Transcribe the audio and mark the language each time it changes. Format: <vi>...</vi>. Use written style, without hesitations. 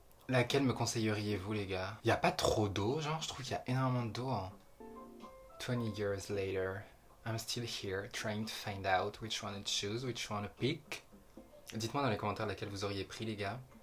<fr>Laquelle me conseilleriez-vous, les gars? Y a pas trop d'eau, genre? Je trouve qu'il y a énormément d'eau. Hein.</fr> <en>20 years later, I'm still here, trying to find out which one to choose, which one to pick.</en> <fr>Dites-moi dans les commentaires laquelle vous auriez pris, les gars.</fr>